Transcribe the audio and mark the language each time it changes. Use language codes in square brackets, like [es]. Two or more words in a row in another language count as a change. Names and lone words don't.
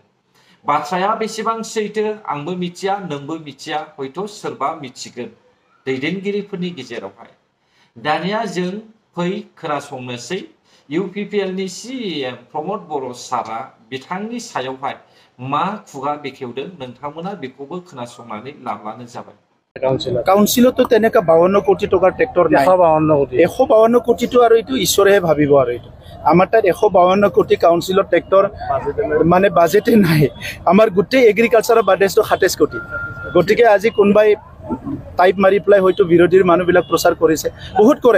[brx] बाथ्राया बेसेबां सैथो आंबो मिथिया, नोंबो मिथिया, हयथ' सोरबा मिथिगोन दैदेनगिरिफोरनि गेजेरावहाय। दानिया जों फै खोनासंनोसै UPPL नि CEM प्रमद बर' सारा बिथांनि सायावहाय मा खुगा बेखेवदों, नोंथांमोना बेखौबो खोनासंनानै लाब्लानो जाबाय। [as] কাউন্সিলতো তেনেকা 52 কোটি টকাৰ ট্ৰেক্টৰ নাই, 152 কোটিটো আৰু এইটো ঈশ্বৰেহে ভাবিব। আৰু এইটো আমাৰ তাত 152 কোটি কাউন্সিলৰ ট্ৰেক্টৰ মানে বাজেটে নাই। আমাৰ গোটেই এগ্ৰিকালচাৰৰ বাজেটটো 27 কোটি। গতিকে আজি কোনোবাই টাইপ মাৰি পেলাই হয়তো বিৰোধীৰ মানুহবিলাক প্ৰচাৰ কৰিছে, বহুত কৰে।